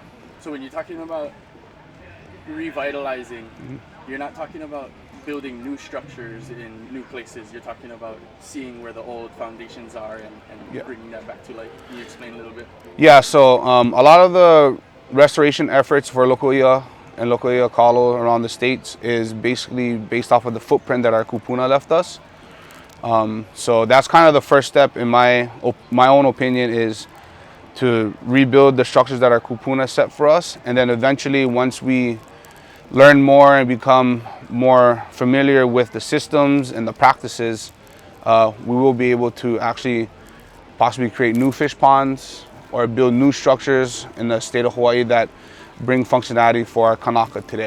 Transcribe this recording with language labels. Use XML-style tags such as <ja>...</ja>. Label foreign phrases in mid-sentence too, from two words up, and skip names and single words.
<en>So when you're talking about revitalizing, you're not talking about building new structures in new places. You're talking about seeing where the old foundations are and bringing that back to life. Can you explain a little bit? Yeah, so a lot of the restoration efforts for local i'a and local ʻIʻakala around the states is basically based off of the footprint that our kūpuna left us. So that's kind of the first step, in my own opinion, is to rebuild the structures that our kūpuna set for us, and then eventually, once we learn more and become more familiar with the systems and the practices, we will be able to actually possibly create new fish ponds or build new structures in the state of Hawaii that bring functionality for our kanaka today.</en>